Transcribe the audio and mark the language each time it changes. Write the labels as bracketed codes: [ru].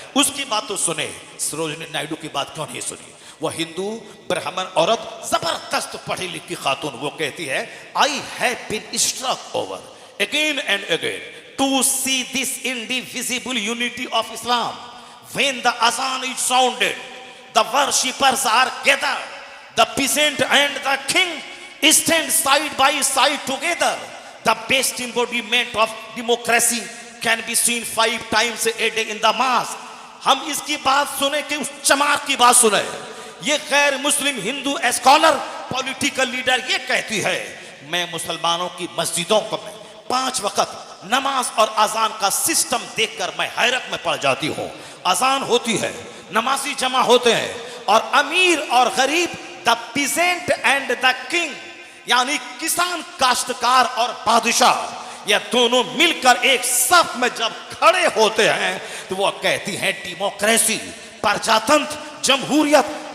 [hi] उसकी बात तो सुने, सरोजनी नायडू की बात क्यों नहीं सुनी? वह हिंदू ब्राह्मण औरत, जबरदस्त पढ़ी लिखी खातून, वो कहती है [en] I have been struck over again and again to see this indivisible unity of Islam. When the azan is sounded, the worshippers are gathered, the peasant and the king stand side by side together. The best embodiment of democracy can be seen 5 times a day in the mosque. [hi] हम इसकी बात सुने कि उस चमार की बात सुने। ये गैर मुस्लिम हिंदू स्कॉलर, पॉलिटिकल लीडर ये कहती है मैं मुसलमानों की मस्जिदों को 5 वक्त नमाज और अजान का सिस्टम देखकर मैं हैरत में पड़ जाती हूँ। अजान होती है, नमाजी जमा होते हैं, और अमीर और गरीब, [en] the peasant and the king, [hi] यानी किसान, काश्तकार और बादशाह, ये दोनों मिलकर एक सफ में जब खड़े होते हैं तो वो कहती हैं डेमोक्रेसी, प्रजातंत्र, जमहूरियत।